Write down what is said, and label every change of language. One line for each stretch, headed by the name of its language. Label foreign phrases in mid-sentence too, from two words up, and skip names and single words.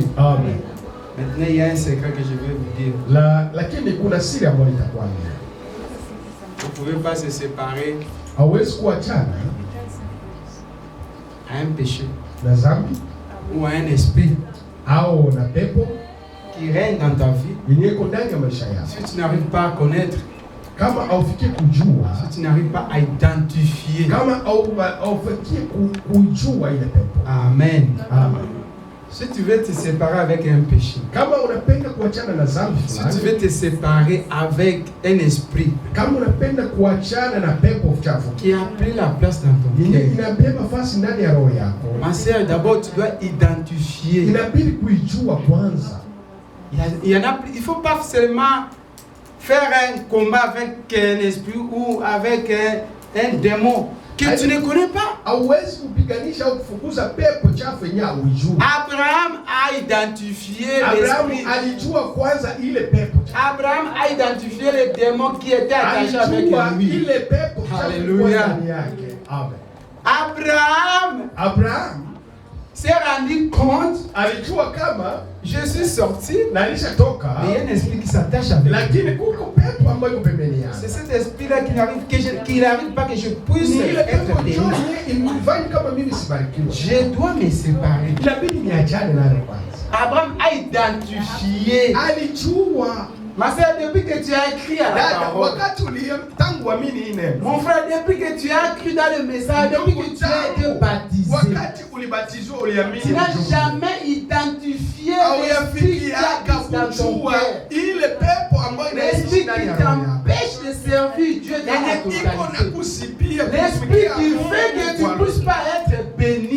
French: Maintenant, il y a un secret que je vais vous dire. Vous ne pouvez pas se séparer à un péché ou à un esprit qui règne dans ta vie. Si tu n'arrives pas à connaître
Swahili: Kama haufikie kujua,
French: si tu n'arrives pas à identifier.
Swahili: Kama haufikie kujua ile pepo.
French: Amen. Amen. Si tu veux te séparer avec un péché,
Swahili: kama unapenda kuachana na dhambi,
French: si tu veux te séparer avec un esprit,
Swahili: kama unapenda kuachana na pepo chafu
French: qui a pris la place dans ton cœur,
Swahili: inabeba nafasi ndani ya roho yako,
French: ma sœur, d'abord tu dois identifier.
Swahili: Inabidi kuijua kwanza.
French: Il faut pas seulement faire un combat avec un esprit ou avec un démon que tu ne connais pas.
Swahili: Hauwezi kupiganisha au kufukuza pepo chafu yenyewe hujui.
French: Abraham a identifié Abraham l'esprit.
Swahili: alijua kwanza ile pepo chafu.
French: Abraham a identifié les démons qui étaient attachés avec lui.
Swahili: Ile pepo chafu.
French: Alléluia. Amen. Abraham s'est rendu compte,
Swahili: alijua kama
French: je suis sorti,
Swahili: na alishatoka,
French: mais il y a un esprit qui s'attache avec
Swahili: lakini kuko pepo ambayo iko pembeni yake.
French: C'est cet esprit là qui n'arrive pas que je puisse être béni. Je dois me séparer.
Swahili: Inabidi niachane nayo kwanza.
French: Abraham a identifié.
Swahili: Alijua.
French: Ma sœur, depuis que tu as écrit à la parole, mon frère, depuis que tu as cru dans le message, depuis que tu as été baptisé, tu n'as jamais identifié l'esprit qui habite dans ton cœur, l'esprit qui t'empêche de servir Dieu dans la totalité, l'esprit qui fait que tu ne puisses pas être béni.